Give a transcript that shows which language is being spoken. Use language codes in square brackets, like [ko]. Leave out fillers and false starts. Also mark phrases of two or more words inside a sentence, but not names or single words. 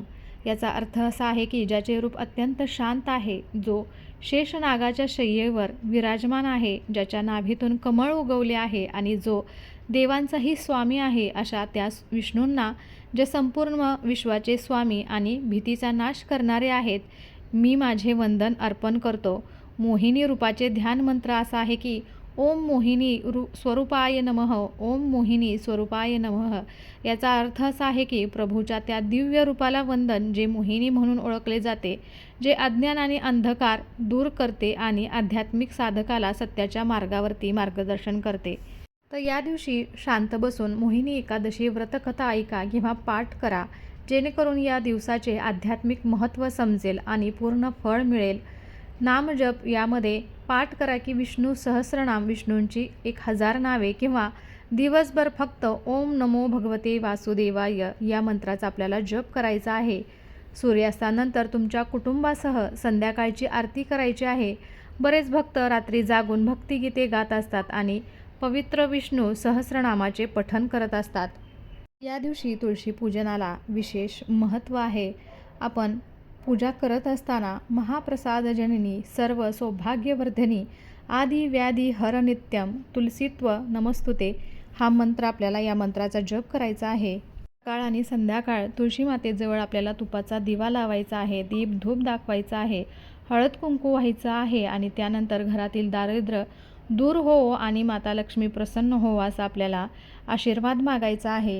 [mr] याचा अर्थ असा आहे की ज्याचे रूप अत्यंत शांत आहे, जो शेषनागाच्या शय्येवर विराजमान आहे, ज्याच्या नाभीतून कमळ उगवले आहे आणि जो देवांचाही स्वामी आहे, अशा त्या विष्णूंना, जे संपूर्ण विश्वाचे स्वामी आणि भीतीचा नाश करणारे आहेत, मी माझे वंदन अर्पण करतो. मोहिनी रूपाचे ध्यान मंत्र असा आहे की [sa] ओम मोहिनी स्वरूपाय नमः. ओम मोहिनी स्वरूपाय नमः. [mr] याचा अर्थ असा आहे की प्रभूच्या त्या दिव्य रूपाला वंदन, जे मोहिनी म्हणून ओळखले जाते, जे अज्ञान आणि अंधकार दूर करते आणि आध्यात्मिक साधकाला सत्याच्या मार्गावरती मार्गदर्शन करते. तर या दिवशी शांत बसून मोहिनी एकादशी व्रतकथा ऐका किंवा पाठ करा, जेणेकरून या दिवसाचे आध्यात्मिक महत्त्व समजेल आणि पूर्ण फळ मिळेल. नामजप यामध्ये पाठ करा की विष्णू सहस्रनाम, विष्णूंची 1000 नावे, किंवा दिवसभर फक्त [sa] ओम नमो भगवते वासुदेवाय [mr] या मंत्राचा आपल्याला जप करायचा आहे. सूर्यास्तानंतर तुमच्या कुटुंबासह संध्याकाळची आरती करायची आहे. बरेच भक्त रात्री जागून भक्तिगीते गात असतात आणि पवित्र विष्णू सहस्रनामाचे पठण करत असतात. या दिवशी तुळशी पूजनाला विशेष महत्त्व आहे. आपण पूजा करत असताना [sa] महाप्रसाद जननी सर्व सौभाग्यवर्धिनी आदि व्याधी हर नित्यम तुलसीत्व नमस्तुते [mr] हा मंत्र आपल्याला, या मंत्राचा जप करायचा आहे. सकाळ आणि संध्याकाळ तुळशी मातेजवळ आपल्याला तुपाचा दिवा लावायचा आहे, दीप धूप दाखवायचा आहे, हळद कुंकू व्हायचं आहे आणि त्यानंतर घरातील दारिद्र्य दूर हो आणि माता लक्ष्मी प्रसन्न हो असा आपल्याला आशीर्वाद मागायचा आहे.